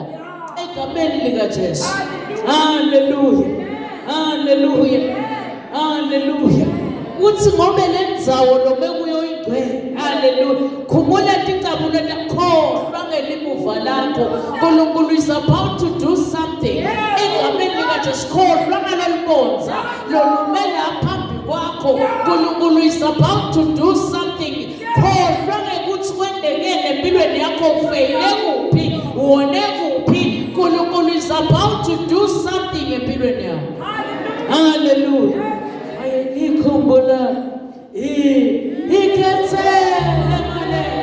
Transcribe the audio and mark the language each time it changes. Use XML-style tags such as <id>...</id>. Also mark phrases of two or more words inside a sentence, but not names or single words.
<ss>Egameni lika Jesu. Hallelujah. Hallelujah. Hallelujah. Uthi ngobe lendzawo noma kuyo ingcwele. Hallelujah. Khumula ticabule takho ngelimuva lakho.</ss> <en>uNkulunkulu is about to do something.</en> <ss>Egameni lika Jesu khohlwa ngalolibonza lolumela phambi kwakho.</ss> <en>uNkulunkulu is about to do something.</en> <ss>Khohlwa ngekuthi kwendekele empilweni yakho ufeyile kuphi, uwone kuphi.</ss> <en>uNkulunkulu is about to do something</en> <ss>empilweni yakho. Hallelujah. Ayikhumbula ikhethe emale.</ss>